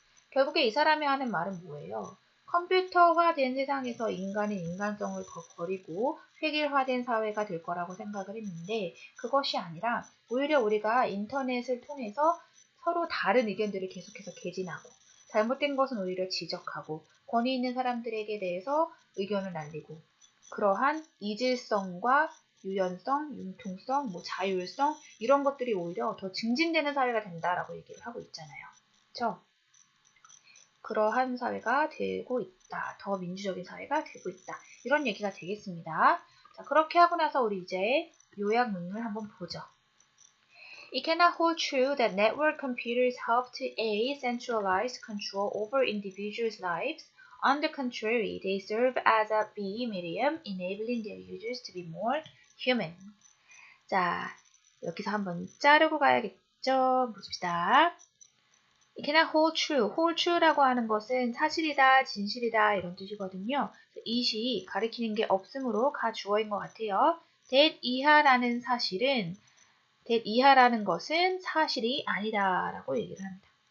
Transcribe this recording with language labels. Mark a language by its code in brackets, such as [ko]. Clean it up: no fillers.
[ko] 결국에 이 사람이 하는 말은 뭐예요? 컴퓨터화된 세상에서 인간은 인간성을 더 버리고 획일화된 사회가 될 거라고 생각을 했는데, 그것이 아니라 오히려 우리가 인터넷을 통해서 서로 다른 의견들을 계속해서 개진하고, 잘못된 것은 오히려 지적하고, 권위 있는 사람들에게 대해서 의견을 날리고, 그러한 이질성과 유연성, 융통성, 뭐 자율성, 이런 것들이 오히려 더 증진되는 사회가 된다라고 얘기를 하고 있잖아요. 그렇죠? 그러한 사회가 되고 있다. 더 민주적인 사회가 되고 있다. 이런 얘기가 되겠습니다. 자, 그렇게 하고 나서 우리 이제 요약문을 한번 보죠. [en] It cannot hold true that network computers help to aid centralized control over individuals' lives. On the contrary, they serve as a B medium, enabling their users to be more human. [ko] 자, 여기서 한번 자르고 가야겠죠? 봅시다. [en] It cannot hold true. [ko] hold true라고 하는 것은 사실이다, 진실이다 이런 뜻이거든요. it이 가리키는 게 없으므로 가 주어인 것 같아요. that 이하라는 사실은 that 이하라는 것은 사실이 아니다라고 얘기를 합니다.